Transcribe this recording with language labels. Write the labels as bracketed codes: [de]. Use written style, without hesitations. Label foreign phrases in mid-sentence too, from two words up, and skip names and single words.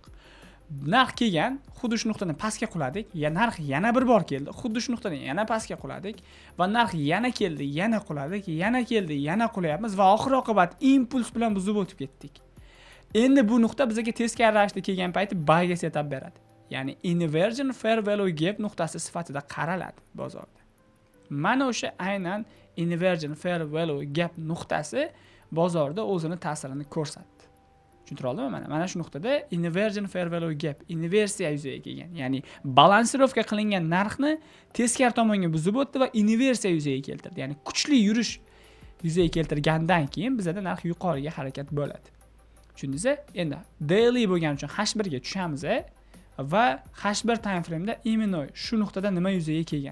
[uz] Narx kelgan, xuddi shu nuqtadan pastga quladik. Narx yana bir bor keldi. Xuddi shu nuqtadan yana pastga quladik va narx yana keldi, yana quladik, yana keldi, yana qulayapmiz va oxir oqibat impuls bilan buzib o'tib ketdik. Endi bu nuqta bizga teskari ravishda kelgan payti buyga setup beradi. Ya'ni [en] inversion fair value gap [uz] nuqtasi sifatida qaraladi bozorda. Mana o'sha aynan [en] inversion fair value gap [uz] nuqtasi bozorda o'zini ta'sirini ko'rsatdi. Tushuntira oldimmi? Mana shu nuqtada [en] inversion fair value gap, [uz] inversiya yuzaga kelgan. Ya'ni balansirovka qilingan narxni teskari tomonga buzib o'tdi va inversiya yuzaga keltirdi. Ya'ni kuchli yurish yuzaga keltirgandan keyin bizda narx yuqoriga harakat bo'ladi. Tushundingizmi? Endi daily bo'lgani uchun H1 ga tushamiz va H1 [en] time frame'da [uz] imенно shu nuqtada nima yuzaga kelgan?